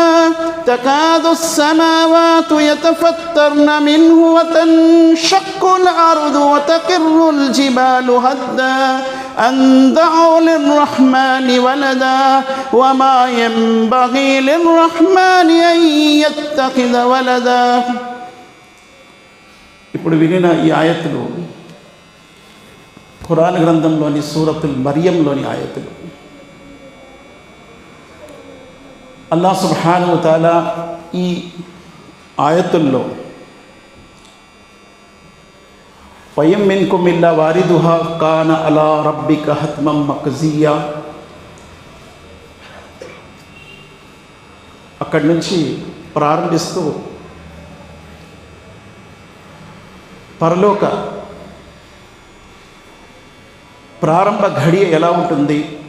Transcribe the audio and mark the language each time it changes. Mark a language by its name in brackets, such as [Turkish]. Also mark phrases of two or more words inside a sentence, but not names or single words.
[Arabic] تكاد السماوات يتفطرن منه وتنشق الأرض وتخر الجبال هدا أن دعوا للرحمن ولدا وما ينبغي للرحمن أن يتخذ ولدا. [Telugu] ఇప్పుడు వినిన ఈ ఆయతులు ఖురాన్ గ్రంథంలోని సూరతుల్ మరియంలోని ఆయతులు. [Arabic] الله سبحانه وتعالى [Telugu] ఈ ఆయతుల్లో [Arabic] وإن منكم إلا واردها كان على ربك حتما مقضيا [Telugu] అక్కడి నుంచి ప్రారంభిస్తూ పరలోక ప్రారంభ ఘడియ ఎలా ఉంటుంది?